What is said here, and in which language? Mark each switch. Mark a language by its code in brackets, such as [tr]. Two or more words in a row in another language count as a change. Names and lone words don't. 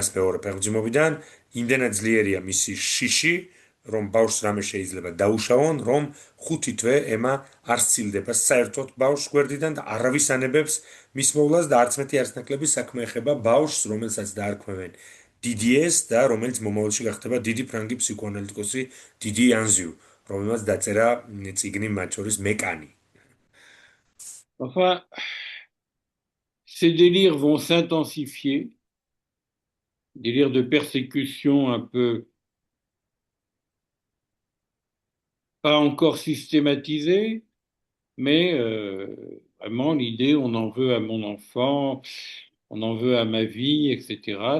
[ka] მეორე ფეხმძიმობიდან, იმდენად ძლიერია მისი შიში, რომ ბავშვს რამე შეიძლება დაუშავონ, რომ 5 თვე ემა არ სცილდება საერთოდ ბავშვს გვერდიდან და არავის ანებებს მის მოვლას და არც მეტი არც ნაკლები საქმე ეხება ბავშვს, რომელსაც დაარქვევენ დიდიეს და რომელიც მომავალში გახდება დიდი ფრანგი ფსიქოანალიტიკოსი დიდი ანზიუ, რომელმაც დაწერა წიგნი მათ შორის მეკანი. [fr] Enfin, ces délires vont s'intensifier, délires de persécution un peu pas encore systématisés, mais Vraiment, l'idée, on en veut à mon enfant, on en veut à ma vie, etc.